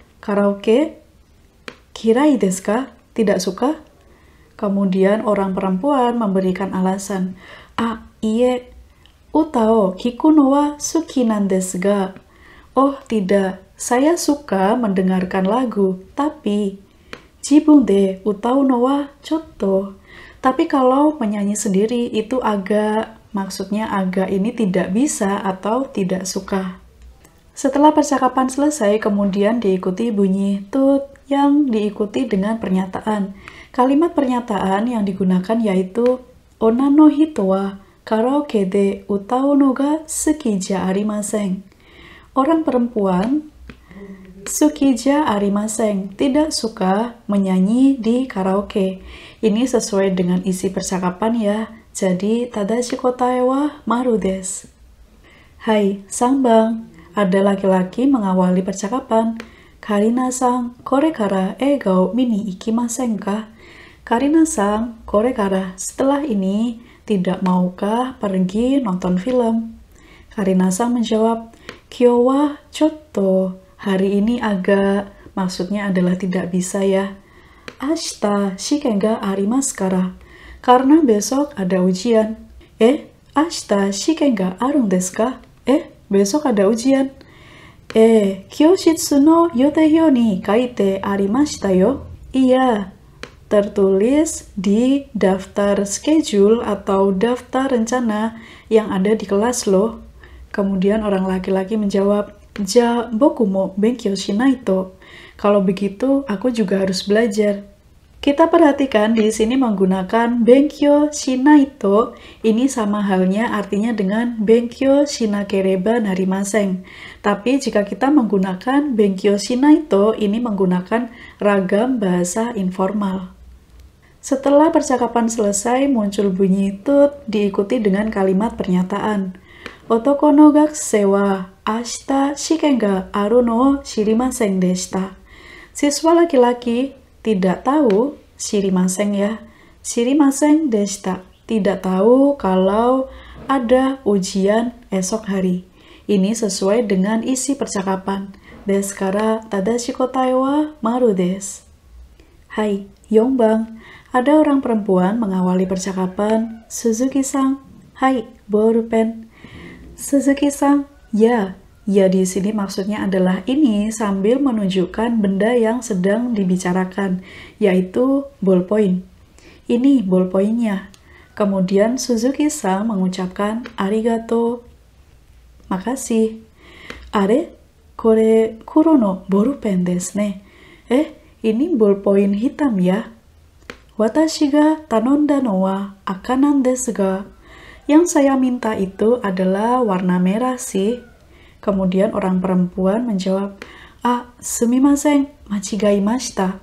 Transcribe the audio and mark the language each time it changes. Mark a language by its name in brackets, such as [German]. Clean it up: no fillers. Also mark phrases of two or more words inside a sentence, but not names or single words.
[Japanese] カラオケ？嫌いですか? [Indonesian] Tidak suka? Kemudian orang perempuan memberikan alasan, [Japanese] いいえ、歌を聞くのは好きなんですが. [Indonesian] Oh tidak, saya suka mendengarkan lagu, tapi [Japanese] 自分で歌うのはちょっと. [Indonesian] Tapi kalau menyanyi sendiri itu agak, maksudnya agak ini tidak bisa atau tidak suka. Setelah percakapan selesai, kemudian diikuti bunyi tut yang diikuti dengan pernyataan. Kalimat pernyataan yang digunakan yaitu [Japanese] 女の人はカラオケで歌うのが好きじゃありません. [Indonesian] Orang perempuan [Japanese] 好きじゃありません, [Indonesian] tidak suka menyanyi di karaoke. Ini sesuai dengan isi percakapan ya. Jadi [Japanese] 正しい答えは丸です. はい、三番. [Indonesian] Ada laki-laki mengawali percakapan. [Japanese] Karina-san、これから映画を見に行きませんか? Karina-san, kore kara, [Indonesian] setelah ini tidak maukah pergi nonton film? Karina-san menjawab, [Japanese] 今日はちょっと, [Indonesian] hari ini agak, maksudnya adalah tidak bisa ya. [Japanese] 明日試験がありますから. [Indonesian] Karena besok ada ujian. [Japanese] 明日試験があるんですか? [Indonesian] Besok ada ujian. [Japanese] 教室の予定表に書いてありましたよ. [Indonesian] Iya, tertulis di daftar schedule atau daftar rencana yang ada di kelas loh. Kemudian orang laki-laki menjawab, [Japanese] じゃあ僕も勉強しないと. [Indonesian] Kalau begitu, aku juga harus belajar. Kita perhatikan di sini menggunakan [Japanese] 勉強しないと. [Indonesian] Ini sama halnya artinya dengan [Japanese] 勉強しなければなりません. [Indonesian] Tapi jika kita menggunakan [Japanese] 勉強しないと, [Indonesian] ini menggunakan ragam bahasa informal. Setelah percakapan selesai, muncul bunyi tut diikuti dengan kalimat pernyataan. [Japanese] 男の学生は明日試験があるの知りませんでした. [Indonesian] Siswa laki-laki tidak tahu, shirimasen ya, [Japanese] 知りませんでした, [Indonesian] tidak tahu kalau ada ujian esok hari. Ini sesuai dengan isi percakapan. [Japanese] ですから正しい答えは丸です. はい、四番. [Indonesian] Ada orang perempuan mengawali percakapan. [Japanese] Suzuki-san, hai, bolpen. Suzuki-san, ya. [Indonesian] Ya di sini maksudnya adalah ini sambil menunjukkan benda yang sedang dibicarakan, yaitu ballpoint. Ini ballpointnya. Kemudian Suzuki-san mengucapkan arigato, makasih. [Japanese] あれ、これ黒のボールペンですね. [Indonesian] Ini ballpoint hitam ya. [Japanese] 私が頼んだのは赤なんですが. [Indonesian] Yang saya minta itu adalah warna merah sih. Kemudian orang perempuan menjawab, [Japanese] すみません、間違えました.